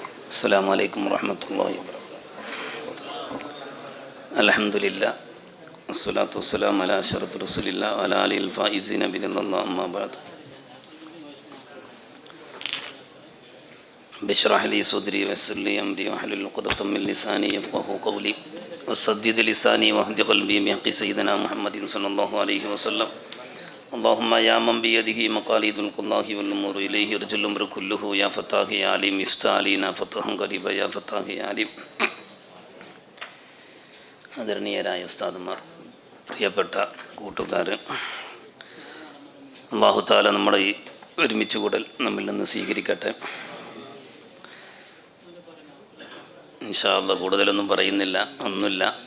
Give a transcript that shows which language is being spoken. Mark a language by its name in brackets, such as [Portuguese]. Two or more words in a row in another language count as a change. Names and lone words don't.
[Arabic] السلام عليكم ورحمة الله وبركاته. الحمد لله والصلاة والسلام على أشرف رسول الله وعلى آله الفائزين برضى الله أما بعد. اشرح لي صدري ويسر لي أمري واحلل عقدة من لساني يفقهوا قولي وسدد لساني واهد قلبي بحق سيدنا محمد صلى الله عليه وسلم. اللهم يا من بيده مقاليد القضاء والأمور إليه يرجى الأمر كله يا فتاح يا عليم افتح علينا فتحا قريبا يا فتاح يا عليم. [Malayalam] ആദരണീയരായ ഉസ്താദുമാർ, പ്രിയപ്പെട്ട കൂട്ടുകാർ, [Arabic] الله تعالى [Malayalam] നമ്മുടെ ഈ ഒരുമിച്ച് കൂടൽ നമ്മിൽ നിന്ന് സ്വീകരിക്കട്ടെ. [Arabic] إن شاء الله [Malayalam] കൂടുതലൊന്നും പറയുന്നില്ല, ഒന്നുമില്ല.